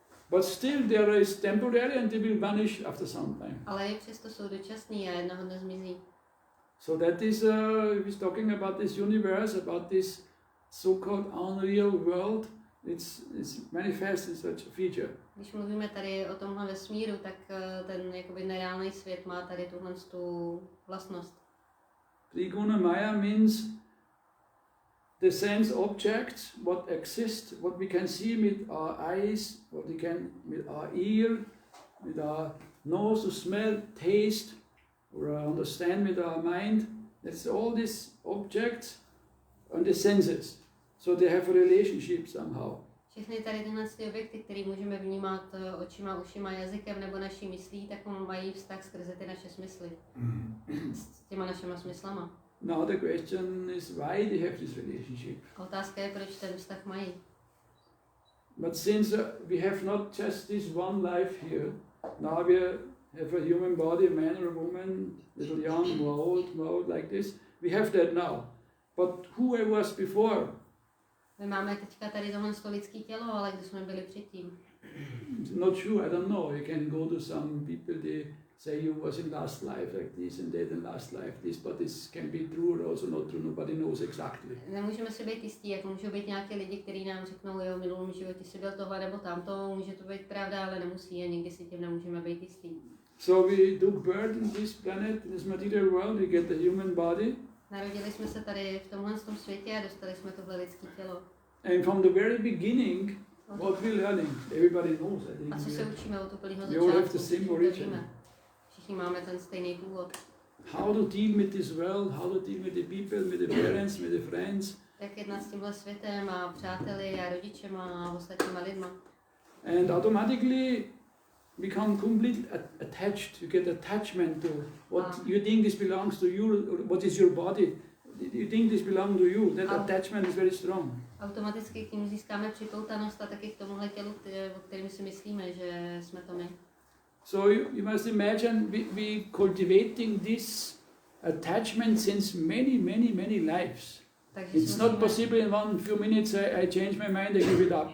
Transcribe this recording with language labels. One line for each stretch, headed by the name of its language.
English: But still there is temporary and they will vanish after some time.
Czech: Ale i přesto jsou dočasný a jednoho dne zmizí.
English: So that is, he's talking about this universe, about this so-called unreal world. It's manifest in such a feature.
Czech: Když mluvíme tady o tomhle vesmíru, tak ten jakoby nereálný svět má tady tuhle tu vlastnost.
English: Triguna Maya means the sense objects, what exist, what we can see with our eyes, what we can with our ear, with our nose to smell, taste, or understand with our mind. That's all these objects and the senses. So they have a relationship somehow.
Czech: Všechny tady tyhle objekty, které můžeme vnímat očima, ušima, jazykem nebo naší myslí, tak mají vztah skrze ty naše smysly. S těma našima smyslama.
English: Now the question is why they have this relationship.
Czech: Otázka je, proč ten vztah mají.
English: But since we have not just this one life here, now we have a human body, a man or a woman, little young, more old, like this. We have that now. But who I was before?
Czech: My máme teďka tady tohle lidské tělo, ale kdy jsme byli předtím?
English: Not sure, I don't know. You can go to some people, they say you was in last life like this and that in last life this, but this can be true or also not true, nobody knows exactly.
Czech: Nemůžeme si být jistí, jako můžou být nějaké lidi, kteří nám řeknou, jo, v minulém životě si byl tohle nebo tamto, může to být pravda, ale nemusí a nikdy si tím nemůžeme být jistí.
English: So we took birth in this planet, in this material world, we get the human body.
Czech: Narodili jsme se tady v tomhle světě a dostali jsme tohle lidské tělo.
English: And from the very beginning, what we're learning, everybody knows, I think.
Czech: A co se učíme od úplného
English: We all have
Czech: začátku?
English: the same origin.
Czech: Všichni máme ten stejný původ.
English: How to deal with this world, how to deal with the people, with the parents, with the friends.
Czech: Jak jednat s tímhle světem a přáteli a rodičema a ostatníma lidma.
English: And automatically become completely attached. You get attachment to what you think this belongs to you, what is your body. You think this belongs to you. That attachment is very strong.
Czech: Automaticky k ním získáme připoutanost a taky k tomuhle tělu, o kterém si myslíme, že jsme to my.
English: So you must imagine we cultivating this attachment since many lives.
Czech: Takže
English: It's not possible in one few minutes I change my mind, I give it up.